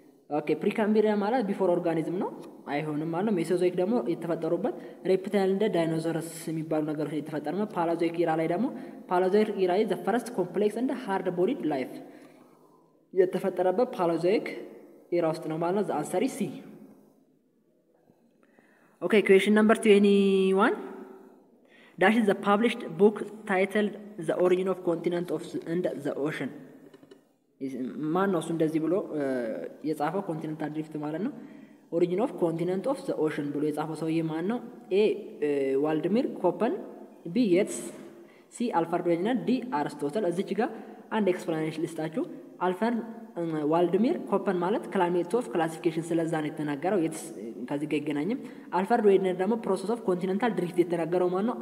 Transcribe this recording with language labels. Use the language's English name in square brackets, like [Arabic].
[Amharic] ኦኬ ፕሪካምቢሪያ ማለት ቢፎር ኦርጋኒዝም ነው አይሆንም ማለት ነው። ሜሶዞይክ ደግሞ የተፈጠሩበት ሬፕታይል እንደ ዳይኖሰረስ የሚባሉ ነገሮች የተፈጠሩበት። ፓሎዞይክ ኢራ ላይ ደግሞ ፓሎዞይክ ኢራ ዘ ፈርስት ኮምፕሌክስ እንደ ሃርድ ቦዲድ ላይፍ የተፈጠረበት ፓሎዞይክ ኢራ ውስጥ ነው ማለት ነው። [English] ዘ አንሰር ኢዝ ሲ። [Amharic] ኦኬ [English] ኩዌሽን ነምበር 21. Dash is the published book titled The Origin of Continent and the Ocean. [Amharic] ማን ነው እሱ እንደዚህ ብሎ የጻፈው? ኮንቲኔንታል ድሪፍት ማለት ነው። ኦሪጂን ኦፍ ኮንቲኔንት ኦፍ ዘ ኦሽን ብሎ የጻፈው ሰውዬ ማን ነው? ኤ ዋልድሚር ኮፐን፣ ቢ የትስ፣ ሲ አልፍሬድ ዌጅነር፣ ዲ አርስቶትል። እዚች ጋር አንድ ኤክስፕላኔሽን ልስጣችሁ። ዋልድሚር ኮፐን ማለት ክላይሜት ኦፍ ክላሲፊኬሽን ስለዛ ነው የተናገረው። የትስ ከዚህ ጋር አይገናኝም። አልፍሬድ ዌጅነር ደግሞ ፕሮሰስ ኦፍ ኮንቲኔንታል ድሪፍት የተናገረው ማን ነው?